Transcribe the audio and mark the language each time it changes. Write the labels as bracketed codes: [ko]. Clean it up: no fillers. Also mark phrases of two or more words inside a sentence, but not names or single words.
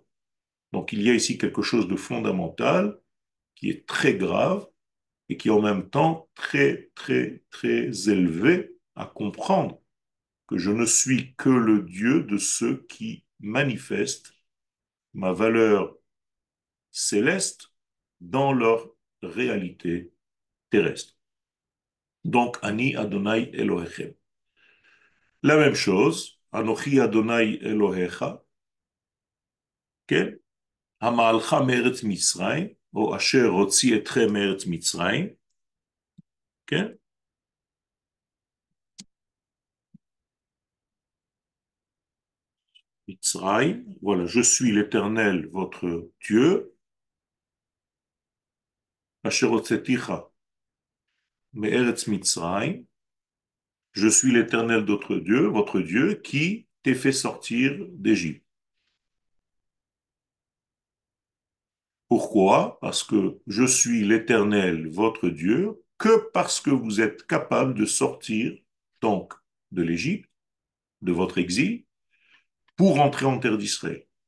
[fr] Donc il y a ici quelque chose de fondamental qui est très grave et qui est en même temps très, très, très élevé à comprendre que je ne suis que le Dieu de ceux qui manifestent ma valeur céleste dans leur réalité terrestre. Donc, [he] אני אדוני אלוהיכם. [fr] La même chose, [he] אנוכי אדוני אלוהיך, כן? המעלך מארץ מצרים, או אשר הוציא אתכם מארץ מצרים, כן? מצרים, [fr] voilà, je suis l'Éternel, votre Dieu, [he] אשר הוצאתיך מארץ מצרים, [fr] je suis l'Éternel votre Dieu, qui t'ai fait sortir d'Égypte. Pourquoi? Parce que je suis l'Éternel, votre Dieu, que parce que vous êtes capable de sortir donc de l'Égypte, de votre exil, pour entrer en terre d'Israël.